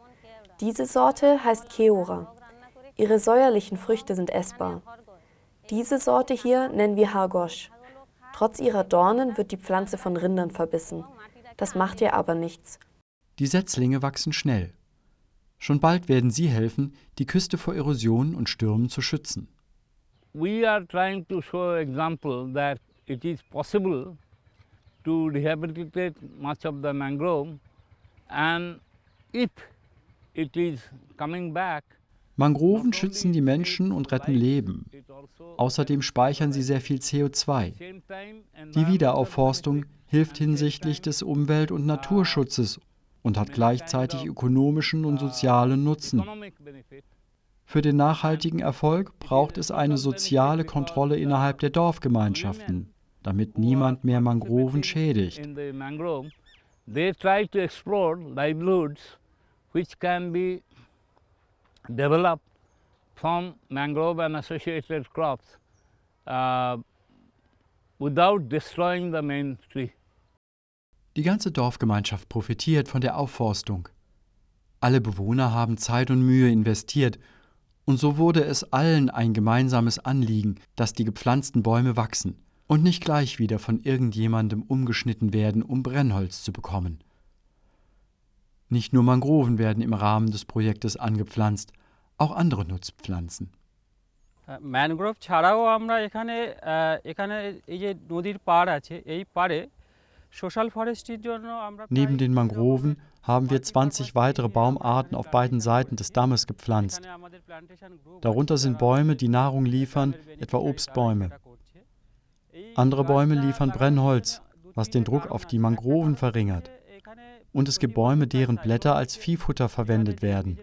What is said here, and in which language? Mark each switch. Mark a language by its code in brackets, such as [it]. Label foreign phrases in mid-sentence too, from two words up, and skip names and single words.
[de] Diese Sorte heißt Keora. Ihre säuerlichen Früchte sind essbar. Diese Sorte hier nennen wir Hargosh. Trotz ihrer Dornen wird die Pflanze von Rindern verbissen. Das macht ihr aber nichts. Die Setzlinge wachsen schnell. Schon bald werden sie helfen, die Küste vor Erosion und Stürmen zu schützen. [en] We are trying to show example that it is possible to rehabilitate much of the mangrove, and if it is coming back. [de] Mangroven schützen die Menschen und retten Leben. Außerdem speichern sie sehr viel CO2. Die Wiederaufforstung hilft hinsichtlich des Umwelt- und Naturschutzes und hat gleichzeitig ökonomischen und sozialen Nutzen. Für den nachhaltigen Erfolg braucht es eine soziale Kontrolle innerhalb der Dorfgemeinschaften, damit niemand mehr Mangroven schädigt. [en] They try to explore livelihoods which can be developed from mangrove and associated crops without destroying the main tree. [de] Die ganze Dorfgemeinschaft profitiert von der Aufforstung. Alle Bewohner haben Zeit und Mühe investiert und so wurde es allen ein gemeinsames Anliegen, dass die gepflanzten Bäume wachsen und nicht gleich wieder von irgendjemandem umgeschnitten werden, um Brennholz zu bekommen. Nicht nur Mangroven werden im Rahmen des Projektes angepflanzt, auch andere Nutzpflanzen. [bn] ম্যানগ্রোভ ছাড়াও আমরা এখানে এই যে নদীর পাড় আছে এই পাড়ে [en] social forestry [bn] জন্য আমরা [de] Neben den Mangroven haben wir 20 weitere Baumarten auf beiden Seiten des Dammes gepflanzt. Darunter sind Bäume, die Nahrung liefern, etwa Obstbäume. Andere Bäume liefern Brennholz, was den Druck auf die Mangroven verringert. Und es gibt Bäume, deren Blätter als Viehfutter verwendet werden.